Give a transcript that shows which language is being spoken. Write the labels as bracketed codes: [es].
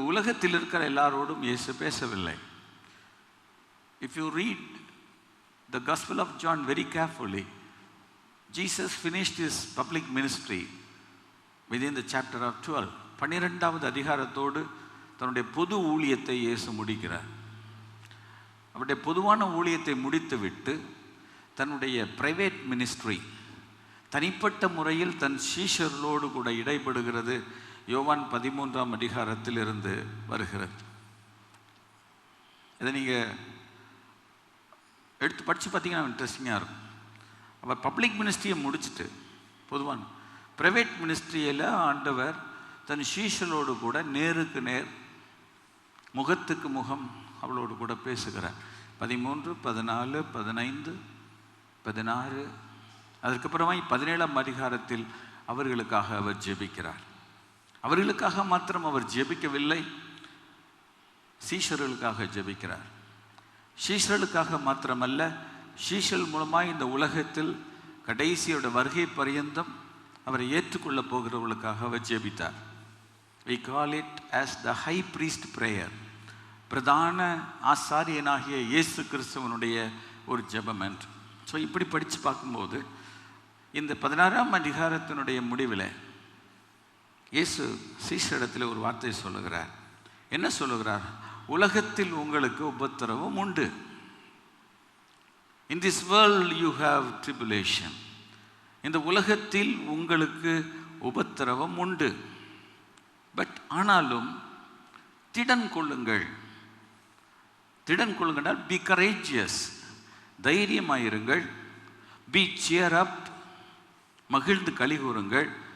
[ta] உலகத்தில் இருக்கிற எல்லாரோடும் இயேசு பேசவில்லை. [en] If you read the Gospel of John very carefully, Jesus finished his public ministry within the chapter of 12. [ta] 12வது அதிகாரத்தோடு தன்னுடைய பொது ஊழியத்தை இயேசு முடிக்கிறார். அவருடைய பொதுவான ஊழியத்தை முடித்துவிட்டு தன்னுடைய [en] private ministry, [ta] தனிப்பட்ட முறையில் தன் சீஷர்களோடு கூட இடைபடுகிறது யோவான் 13ஆம் அதிகாரத்தில் இருந்து வருகிறது. இதை நீங்கள் எடுத்து படித்து பார்த்தீங்கன்னா இன்ட்ரெஸ்டிங்காக இருக்கும். அவர் பப்ளிக் மினிஸ்ட்ரியை முடிச்சுட்டு பொதுவான ப்ரைவேட் மினிஸ்ட்ரியில் ஆண்டவர் தன் சீஷர்களோடு கூட நேருக்கு நேர், முகத்துக்கு முகம் அவளோடு கூட பேசுகிறார். 13, 14, 15, 16, அதற்கப்புறமா 17ஆம் அதிகாரத்தில் அவர்களுக்காக அவர் ஜெபிக்கிறார். அவர்களுக்காக மாத்திரம் அவர் ஜெபிக்கவில்லை, சீஷர்களுக்காக ஜெபிக்கிறார். சீஷர்களுக்காக மாத்திரமல்ல, சீஷர்கள் மூலமாக இந்த உலகத்தில் கடைசியோட வருகை பரியந்தம் அவரை ஏற்றுக்கொள்ள போகிறவர்களுக்காக அவர் ஜெபித்தார். [en] We call it as the high priest prayer. [ta] பிரதான ஆசாரியனாகிய இயேசு கிறிஸ்துவனுடைய ஒரு ஜெபம் என்று. ஸோ இப்படி படித்து பார்க்கும்போது இந்த 16ஆம் அதிகாரத்தினுடைய முடிவில் இயேசு சீஷரிடத்தில் ஒரு வார்த்தை சொல்லுகிறார். என்ன சொல்லுகிறார்? உலகத்தில் உங்களுக்கு உபத்திரவம் உண்டு. [en] In this world you have tribulation. [ta] இந்த உலகத்தில் உங்களுக்கு உபத்திரவம் உண்டு. பட் ஆனாலும் திடன் கொள்ளுங்கள். திடன் கொள்ளுங்கள், [en] be courageous, [ta] தைரியமாயிருங்கள். [en] be cheer up, [ta] மகிழ்ந்து களி கூறுங்கள்.